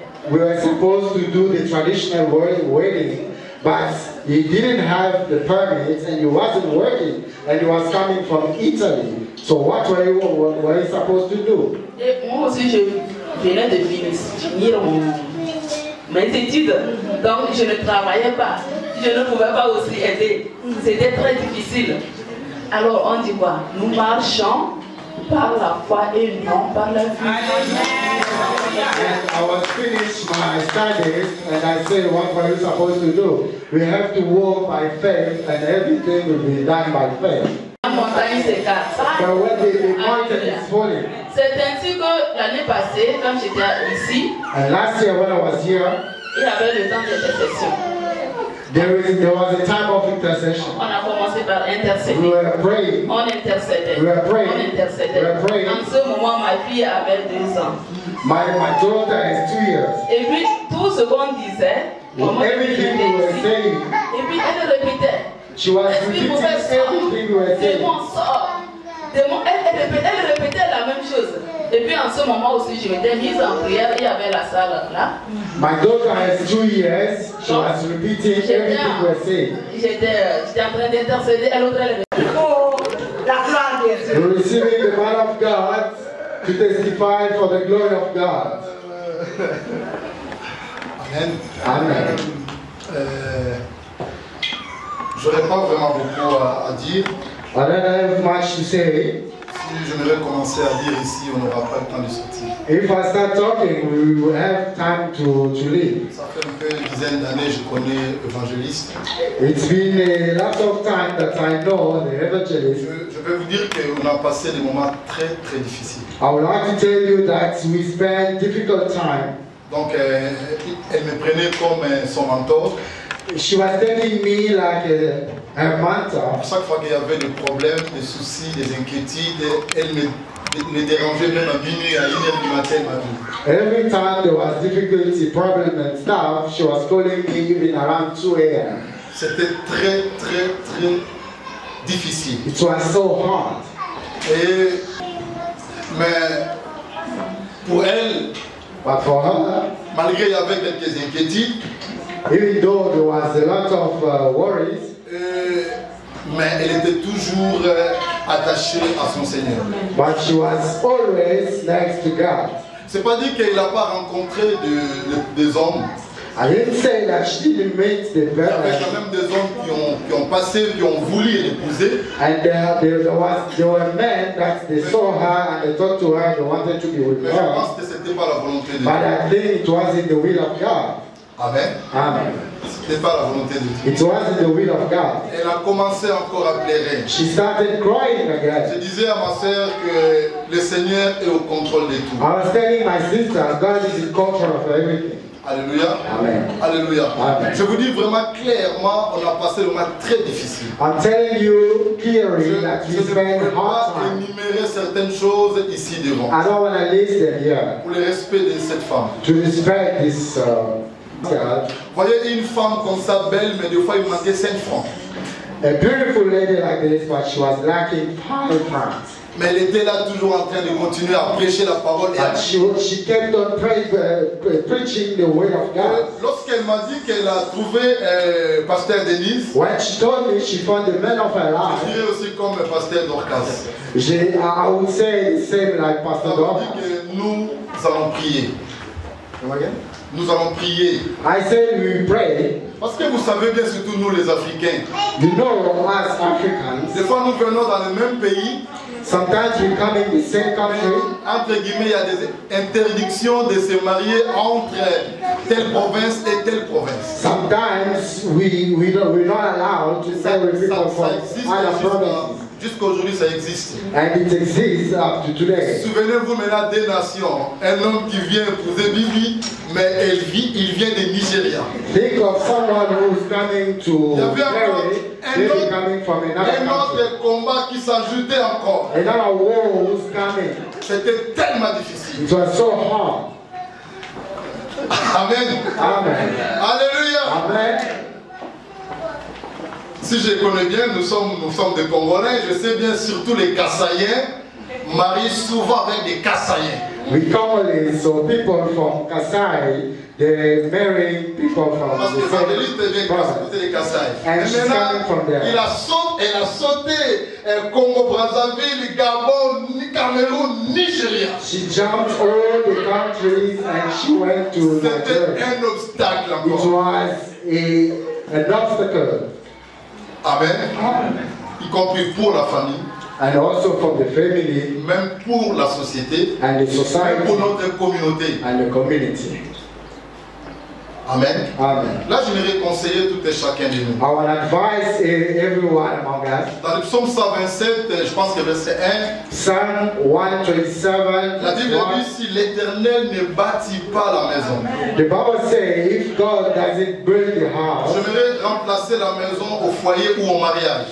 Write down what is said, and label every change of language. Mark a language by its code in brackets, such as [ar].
[en] We were supposed to do the traditional wedding, but he didn't have the permits and he wasn't working and he was coming from Italy. So what were you supposed to do? [fr] Et moi aussi, je venais de finir mes études. Donc je ne travaillais pas. Je ne pouvais pas aussi aider. C'était très difficile. Alors on dit quoi? Nous marchons par la foi et non par la vue. [en] And I was finished my studies and I said, what were you supposed to do? We have to walk by faith and everything will be done by faith. [fr] La montagne s'écarte. [en] But when the mountain is falling. [fr] C'est ainsi que l'année passée, quand j'étais ici, [en] and last year when I was here, [fr] il y avait le temps d'intercession. [en] There was a time of intercession. [fr] On a commencé par intercéder. [en] We were praying. [fr] On intercédait. [en] We were praying. [fr] On intercédait. [en] We were praying. [fr] En ce moment, ma fille avait 2 ans. [en] My daughter is 2 years. [fr] Et puis, tout ce qu'on disait, [en] everything we were saying. [fr] Et puis, elle répétait. [en] She was repeating everything we were saying. [fr] Elle répétait la même chose. Et puis en ce moment aussi, je m'étais mise en prière. Il y avait la salle là. [en] My daughter has 2 years. She was repeating everything we were saying. [fr] J'étais en train d'intercéder. Elle répétait. [en] You're receiving the man of God to testify for the glory of God. Amen. Amen. [fr] Je n'aurais pas vraiment beaucoup à dire. [en] I don't have much to say. [fr] Si je devais commencer à dire ici, on n'aura pas le temps de sortir. [en] If I start talking, we will have time to leave. [fr] Ça fait un peu une dizaine d'années je connais évangéliste. [en] It's been a lot of time that I know the evangelist. [fr] Je vais vous dire qu'on a passé des moments très très difficiles. [en] I would like to tell you that we spent difficult time. [fr] Donc elle me prenait comme son mentor. [en] She was taking me like her mentor. [fr] Chaque fois qu'il y avait des problèmes, des soucis, des inquiétudes, elle me dérangeait même à minuit, à 1h du matin. [en] Every time there was difficulty, problem and stuff, she was calling me even around 2 a.m. [fr] C'était très très très difficile. [en] It was so hard. [fr] Mais pour elle, [en] but for her, [fr] malgré il y avait quelques inquiétudes, [en] even though there was a lot of worries, [fr] mais elle était toujours attachée à son Seigneur. [en] But she was always next to God. [fr] C'est pas dire qu'elle n'a pas rencontré des hommes. [en] I didn't say that she didn't meet the [fr] Il y avait quand même des hommes qui ont passé, qui ont voulu l'épouser. [en] And there were men that they saw her and they talked to her, they wanted to be with [fr] Mais [en] her. [fr] je pense que c'était pas la volonté de Dieu. [en] But I think it wasn't the will of God. Amen. Amen. [fr] C'était pas la volonté de Dieu. [en] It wasn't the will of God. [fr] Elle a commencé encore à pleurer. [en] She started crying again. [fr] Je disais à ma sœur que le Seigneur est au contrôle de tout. [en] I was telling my sister, God is in control of everything. Alléluia. Amen. Alléluia. Amen. [fr] Je vous dis vraiment clairement, on a passé le moment très difficile. [en] I'm telling you clearly that we [fr] Je ne [en] spent [fr] peux pas [en] hard time. [fr] énumérer certaines choses ici devant. [en] I don't want to list them here. [fr] Pour le respect de cette femme. [en] To respect this God. [fr] Voyez une femme comme ça, belle, mais des fois il manquait 5 francs. [en] A beautiful lady like this, but she was lacking 5 francs. [fr] Mais elle était là toujours en train de continuer à prêcher la parole. [en] And she kept on preaching the word of God. [fr] Lorsqu'elle m'a dit qu'elle a trouvé Pasteur Denise, [en] when she told me she found the man of her [fr] je [en] life, [fr] dirais aussi comme Pasteur Dorcas. [en] I would say the same like Pastor [fr] Ça veut [en] Dorcas. [fr] dire que nous allons prier. Nous allons prier. [en] I said we pray. [fr] Parce que vous savez bien, surtout nous les Africains, [en] You know, as Africans, [fr] des fois nous venons dans le même pays. [en] sometimes we come in the same country. [fr] Entre guillemets, il y a des interdictions de se marier entre telle province et telle province. [en] Sometimes we're not allowed to marry people from other provinces. [fr] Jusqu'aujourd'hui, ça existe. [en] And it exists up to today. [fr] Souvenez-vous maintenant des nations. Un homme qui vient épouser Bibi, mais il vient de Nigeria. [en] Think of someone who's coming to marry, they're coming from another [fr] Un [en] country. [fr] autre combat qui s'ajoutait encore. [en] Another war who's coming. [fr] C'était tellement difficile. [en] It was so hard. Amen. Amen. Alléluia. Amen. [fr] Si je connais bien, nous sommes des Congolais, je sais bien surtout les Kassaïens marient souvent avec des Kassaïens. [en] We commonly saw people from Kasai, they marrying people from [fr] parce que Vandélite vient côté de Kassai. Et maintenant, elle a sauté Congo, Brazzaville, Gabon, ni Cameroun, Nigeria. [en] She jumped all the countries and she went to Nigeria. [fr] C'était un obstacle encore. [en] It was an obstacle. Amen. [fr] Y compris pour la famille. [en] And also from the family. [fr] Même pour la société. [en] And the society. [fr] Même pour notre communauté. [en] And the community. Amen. Amen. [fr] Là, je vais conseiller tout et chacun de nous. [en] I will advise everyone among us. [fr] Dans le psaume 127, je pense que verset 1. [en] Psalm 127. [fr] La Bible dit si l'Éternel ne bâtit pas la maison. [en] The Bible says if God doesn't build the house. [fr] Je vais remplacer la maison au foyer ou au mariage.